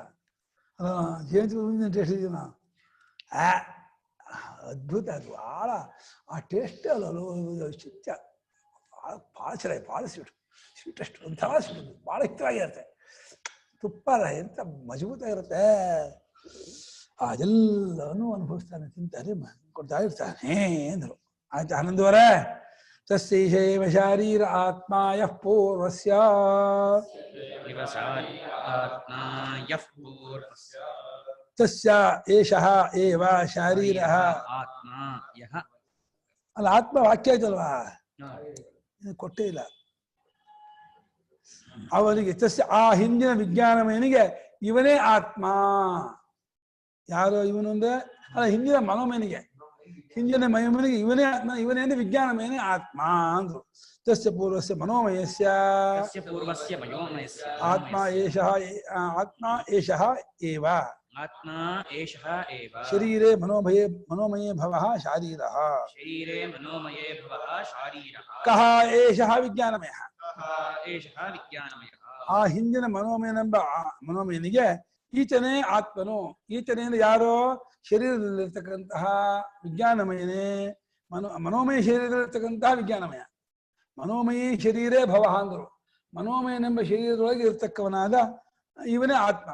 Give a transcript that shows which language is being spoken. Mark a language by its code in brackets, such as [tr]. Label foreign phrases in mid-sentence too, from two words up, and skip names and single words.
[kn] ಜೇನುತುಪ್ಪ ಟೇಸ್ಟ್ ಇದೆಯಾ, ಅದ್ಭುತ, ಅದು ಭಾಳ ಆ ಟೇಸ್ಟ್ ಅಲ್ಲ ಚಿತ್ತ ಭಾಳ ಚೆನ್ನಾಗಿ, ಭಾಳ ಸ್ವೀಟ್ ಅಷ್ಟು ಒಂಥರ ಸ್ವೀಟ್, ಭಾಳ ಹಿತವಾಗಿರುತ್ತೆ. ತುಪ್ಪ ಎಂತ ಮಜಬೂತ ಇರುತ್ತೆ, ಅದೆಲ್ಲನೂ ಅನುಭವಿಸ್ತಾನೆ, ತಿಂತಾನೆ, ಕೊಡ್ತಾ ಇರ್ತಾನೆ ಅಂದರು. ಆಯ್ತು ಆನಂದವರೇ. [sa] ತಸ್ಯೈಷೇವ ಶಾರೀರ ಆತ್ಮ ಯಃ ಪೂರ್ವಸ್ಯ ತಸ್ಯ ಏಷಃ ಏವ ಶಾರೀರಃ ಆತ್ಮ ಯಃ. [kn] ಅಲ್ಲ ಆತ್ಮ ವಾಕ್ಯ ಆಯ್ತಲ್ವಾ, ಕೊಟ್ಟೇ ಇಲ್ಲ ಅವನಿಗೆ. ತಸ್ಯ ಆ ಹಿಂದಿನ ವಿಜ್ಞಾನಮಯನಿಗೆ ಇವನೇ ಆತ್ಮ. ಯಾರು ಇವನು ಅಂದ್ರೆ ಅಲ್ಲ, ಹಿಂದಿನ ಮನೋಮಯನಿಗೆ, ಹಿಂದಿನ ಮಯೋಮಯನಿಗೆ ಇವನೇ ಆತ್ಮ, ಇವನೇ ಅಂದ್ರೆ ವಿಜ್ಞಾನಮಯನೇ ಆತ್ಮ ಅಂದ್ರು. [sa] ತಸ್ಯ ಪೂರ್ವಸ್ಯ ಮನೋಮಯಸ್ಯ ಆತ್ಮ ಏಷಃ ಏವ ಆತ್ಮ ಏಷಃ ಏವ ಶರೀರೇ ಮನೋಮಯೇ ಭವಃ ಶಾರೀರಃ. ಶರೀರೇ ಮನೋಮಯೇ ಭವಃ ಶಾರೀರಃ. ಕಃ ಏಷಃ ವಿಜ್ಞಾನಮಯಃ. ಏಷಃ ವಿಜ್ಞಾನಮಯಃ. [kn] ಆ ಹಿಂದಿನ ಮನೋಮಯನಿಗೆ ಈತನೇ ಆತ್ಮನು. ಈತನೇ ಅಂದ್ರೆ ಯಾರೋ ಶರೀರದಲ್ಲಿರ್ತಕ್ಕಂತಹ ವಿಜ್ಞಾನಮಯನೇ, ಮನೋಮಯ ಶರೀರದಲ್ಲಿರ್ತಕ್ಕಂತಹ ವಿಜ್ಞಾನಮಯ. [sa] ಮನೋಮಯ ಶರೀರೇ ಭವಃ ಅಂದರು. [kn] ಮನೋಮಯನೆಂಬ ಶರೀರದೊಳಗೆ ಇರ್ತಕ್ಕವನಾದ ಇವನೇ ಆತ್ಮ.